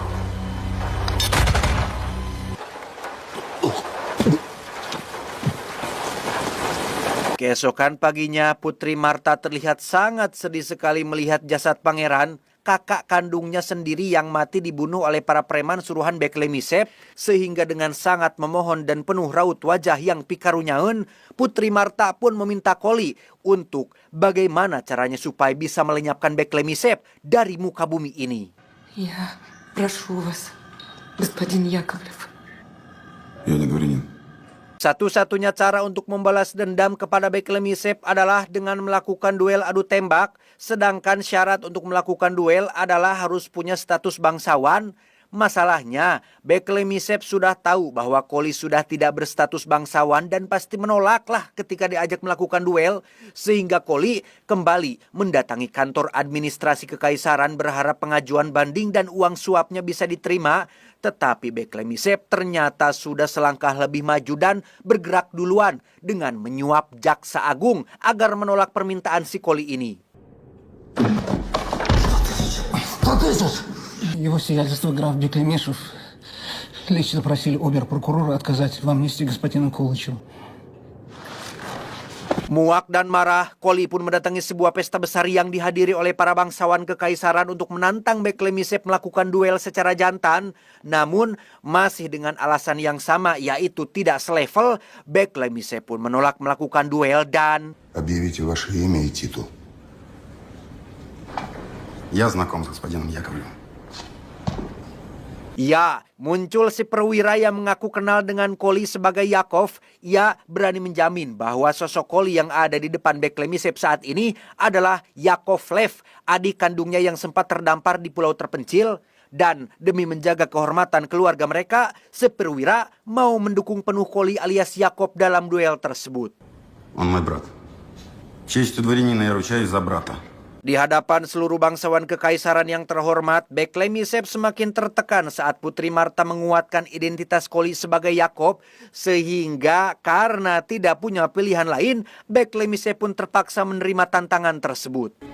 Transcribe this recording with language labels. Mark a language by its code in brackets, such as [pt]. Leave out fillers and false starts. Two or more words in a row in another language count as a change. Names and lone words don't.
[id] Keesokan paginya, Putri Marta terlihat sangat sedih sekali melihat jasad pangeran, kakak kandungnya sendiri yang mati dibunuh oleh para preman suruhan Beklemyshev, sehingga dengan sangat memohon dan penuh raut wajah yang pikarunyaeun, Putri Marta pun meminta Koli untuk bagaimana caranya supaya bisa melenyapkan Beklemyshev dari muka bumi ini. [ru] Я прошу вас, господин Яковлев. Я не дворянин. [id] Satu-satunya cara untuk membalas dendam kepada Beklemyshev adalah dengan melakukan duel adu tembak, sedangkan syarat untuk melakukan duel adalah harus punya status bangsawan. Masalahnya, Beklemyshev sudah tahu bahwa Koli sudah tidak berstatus bangsawan dan pasti menolaklah ketika diajak melakukan duel, sehingga Koli kembali mendatangi kantor administrasi kekaisaran berharap pengajuan banding dan uang suapnya bisa diterima. Tetapi Beklemyshev ternyata sudah selangkah lebih maju dan bergerak duluan dengan menyuap jaksa agung agar menolak permintaan si Koli ini. 100 000! [ru] Его сиятельство граф Беклемишев лично просили обер-прокурора отказать в амнистии господину Колычеву. [id] Muak dan marah, Koli pun mendatangi sebuah pesta besar yang dihadiri oleh para bangsawan kekaisaran untuk menantang Beklemyshev melakukan duel secara jantan. Namun, masih dengan alasan yang sama, yaitu tidak selevel, Beklemyshev pun menolak melakukan duel dan [ru] Объявите ваше имя и титул. Я знаком с господином Яковлевым. [id] ya, muncul si perwira yang mengaku kenal dengan Koli sebagai Yakov. Ia berani menjamin bahwa sosok Koli yang ada di depan Beklemyshev saat ini adalah Yakovlev, adik kandungnya yang sempat terdampar di pulau terpencil. Dan demi menjaga kehormatan keluarga mereka, si perwira mau mendukung penuh Koli alias Yakov dalam duel tersebut. [ru] Он мой брат. Честью дворянина я ручаюсь за брата. [id] Di hadapan seluruh bangsawan kekaisaran yang terhormat, Beklemyshev semakin tertekan saat Putri Marta menguatkan identitas Koli sebagai Yakov, sehingga karena tidak punya pilihan lain, Beklemyshev pun terpaksa menerima tantangan tersebut.